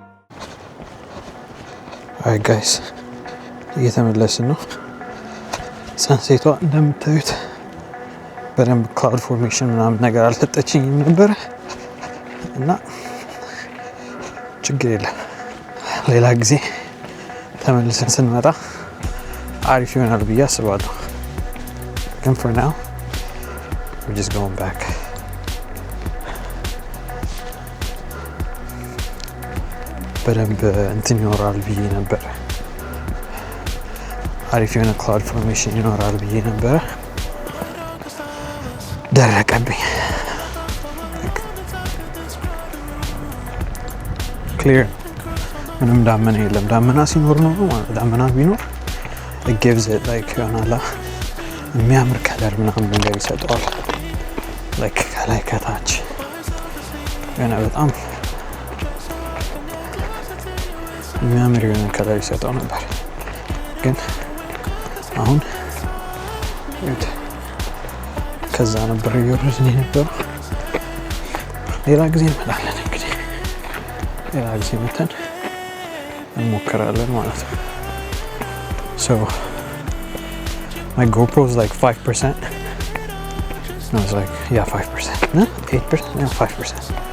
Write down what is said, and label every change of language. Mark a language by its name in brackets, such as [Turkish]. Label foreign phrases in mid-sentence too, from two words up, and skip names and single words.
[English] hi guys [Amharic] እየተመለስን ነው። ሰንሴቷ እንደምታዩት በደንብ ክላውድ ፎርሜሽን ምናምን ነገር አልሰጠችኝም ነበረ እና ችግር የለም ሌላ ጊዜ ተመልሰን ስንመጣ አሪፍ ይሆናል ብዬ አስባለሁ። ግን [English] for now we're just going back. [Amharic] በደንብ እንትን ይኖራል ብዬ ነበረ፣ አሪፍ የሆነ [English] cloud formation [Amharic] ይኖራል ብዬ ነበረ። ደረቀብኝ። ክሊር ምንም ዳመና የለም። ዳመና ሲኖር ነው ማለት ዳመና ቢኖር [English] it gives it like [Amharic] ይሆናል የሚያምር ከለር ምናምን ነገር ይሰጠዋል። like ከላይ ከታች የሆነ በጣም የሚያምር የሆነ ከለር ይሰጠው ነበር። ግን አሁን ከዛ ነበር እየወረድን የነበረው። ሌላ ጊዜ እንመጣለን እንግዲህ ሌላ ጊዜ መተን እንሞክራለን ማለት ነው። [English] So my GoPro is like 5%. No, it's like, yeah, 5%. No, 8%? No, 5%.